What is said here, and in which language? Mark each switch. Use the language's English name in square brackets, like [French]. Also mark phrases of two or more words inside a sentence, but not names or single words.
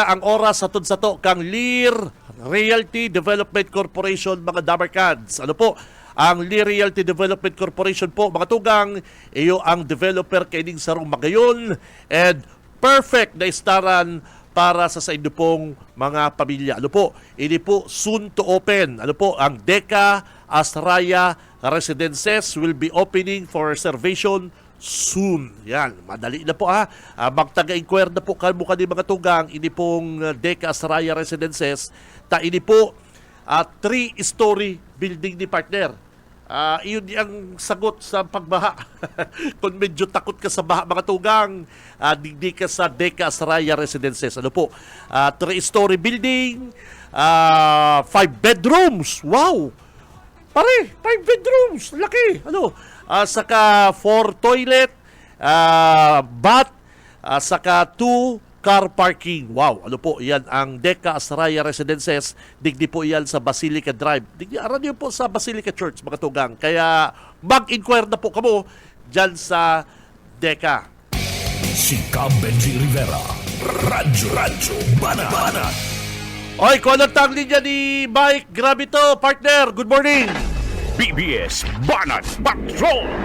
[Bikol] Ang oras sa to kang Lear Realty Development Corporation, mga Damarkads. Ano po? Ang Lear Realty Development Corporation po, mga tugang, iyo ang developer kaining sarong magayon [English] and perfect [Bikol] na istaran para sa inyo pong mga pamilya. Ano po? Ini po [English] soon to open. Ano po? Ang Deca Astraya Residences will be opening for reservation soon. [Bikol] Yan, madali na po ha. Magtaga-inquire na po kamo kani mga tugang. Ini pong Deca Astraya Residences. Ini po [English] 3-story building [Bikol] ni partner. Iyon ang sagot sa pagbaha. Kung medyo takot ka sa baha, mga tugang, digdi ka sa Deca Astraya Residences. Ano po? [English] 3-story building, 5 bedrooms. [Filipino] Wow! Pare, 5 bedrooms. Laki. Ano? Saka 4 toilet, bath, saka 2 [English] car parking. [Bikol] Wow, ano po, yan ang Deca Astraya Residences. Digdi po yan sa Basilica Drive. Digdi, aran yun po sa Basilica Church, mga tugang. Kaya mag-inquire na po kamo dyan sa Deca. Si Benji Rivera, Radyo Banan. Oy, kung anong tang linya ni Mike, grabe to, partner. [English] Good morning. BBS Banan Patrol.